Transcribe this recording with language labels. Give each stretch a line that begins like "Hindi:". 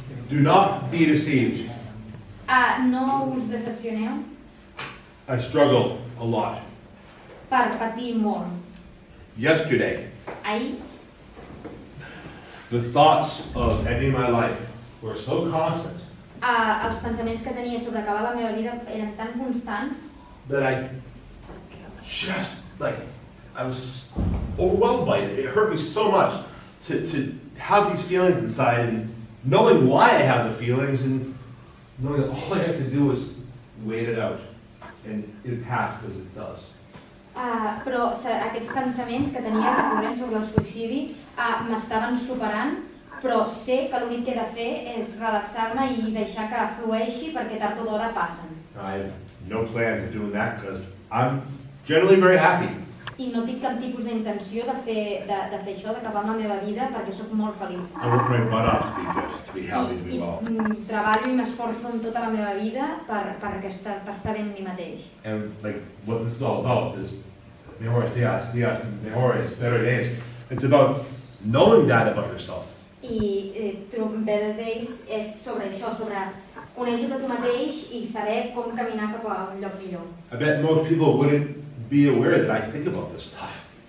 English: Do not be deceived.
Catalan: No us decepcioneu
English: I struggle a lot.
Catalan: per patir molt.
English: Yesterday,
Catalan: Ahir,
English: the thoughts of ending my life were so constant
Catalan: els pensaments que tenia sobre acabar la meva vida eren tan constants
English: that I just, I was overwhelmed by it. It hurt me so much to have these feelings inside and knowing why I have the feelings and knowing that all I have to do is wait it out and it passed because it does.
Catalan: però aquests pensaments que tenia recurrents sobre el suïcidi m'estaven superant, però sé que l'únic que he de fer és relaxar-me i deixar que flueixi perquè tard o d'hora passen.
English: I have no plan of doing that because I'm generally very happy.
Catalan: I no tinc cap tipus d'intenció de fer això, d'acabar amb la meva vida, perquè sóc molt feliç.
English: I work my butt off to be good, to be healthy, to be well.
Catalan: Treballo i m'esforço en tota la meva vida per estar bé amb mi mateix.
English: And what this is all about is
Spanish: mejores días, mejores,
English: better days. It's about knowing that about yourself.
Catalan: I Better Days és sobre això, sobre conèixer-te tu mateix i saber com caminar cap a un lloc millor.
English: I bet most people wouldn't be aware that I think about this stuff.